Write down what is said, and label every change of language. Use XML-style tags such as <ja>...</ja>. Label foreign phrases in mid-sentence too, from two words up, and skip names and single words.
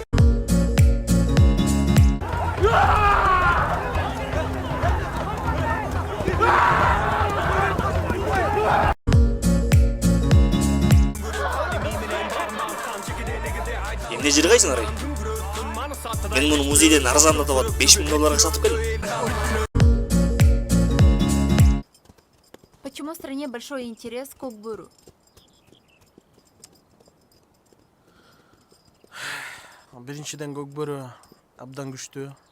<ky>Эмне жыргайсың, Арай? Мен муну музейден арзандатып алып 5000 долларга сатып келдим.</ky> <ru>Почему в стране большой интерес к Кокбуру?</ru> <ky>Биринчиден Кокбуру абдан күчтүү.</ky>